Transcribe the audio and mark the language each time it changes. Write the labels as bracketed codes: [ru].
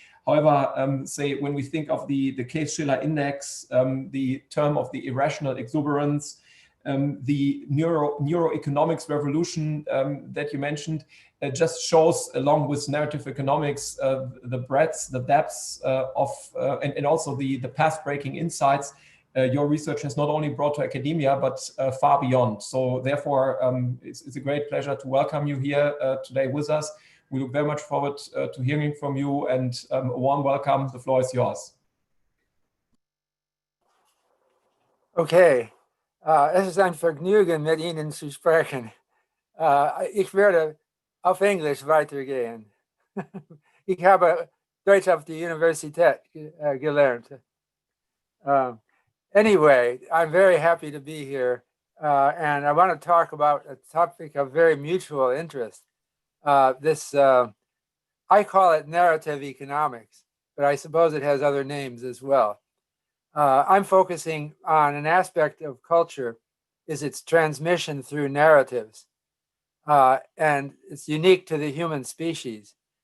[en] However, say when we think of the Case-Shiller index, the term of the irrational exuberance, the neuroeconomics revolution that you mentioned, just shows, along with narrative economics, the breadth, the depths and also the path-breaking insights your research has not only brought to academia, but far beyond. So therefore, it's a great pleasure to welcome you here today with us. We look very much forward to hearing from you, and a warm welcome. The floor is yours. [de] Okay, es ist ein Vergnügen, mit Ihnen zu sprechen. Ich werde auf Englisch weitergehen. Ich habe Deutsch auf der Universität gelernt. [en] Anyway, I'm very happy to be here, and I want to talk about a topic of very mutual interest. I call it narrative economics, but I suppose it has other names as well. I'm focusing on an aspect of culture, is its transmission through narratives, and it's unique to the human species.